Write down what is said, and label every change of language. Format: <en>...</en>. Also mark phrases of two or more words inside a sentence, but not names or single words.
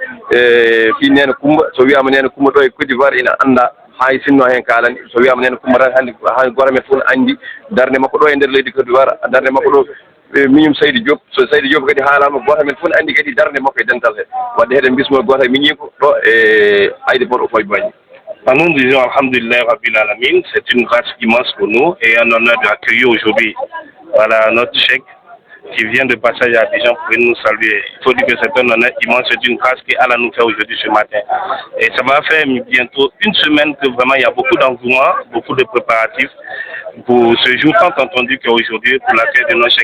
<ff>fi Nene Coumba so wiyama Nene Coumba ɗo e Côte d'Ivoire ina anda hay sinno hen kalani so wiyama Nene Coumba tan hande goto men fof ne andi darde makko ɗo e nder leydi Côte d'Ivoire darde makko ɗo miñum Saydou Diop so Saydou Diop kadi haalama goto men fof ne andi kadi darde makko e dental he wadde heɗen bismo goto e miñiko ɗo e ayde boɗo koye Boigny.</ff> <fr>Nous disons</fr> <ar>Alhamdulillah Rabbil Alamin,</ar> <fr>c'est une grâce immense pour nous et un honneur d'accueillir aujourd'hui notre chèque qui vient de passage à Abidjan pour venir nous saluer. Il faut dire que c'est un honneur immense, c'est une grâce qu'Allah nous fait aujourd'hui ce matin. Et ça va faire bientôt une semaine que vraiment il y a beaucoup d'engouement, beaucoup de préparatifs pour ce jour tant entendu qu'aujourd'hui pour l'accueil de nos chèques.</fr>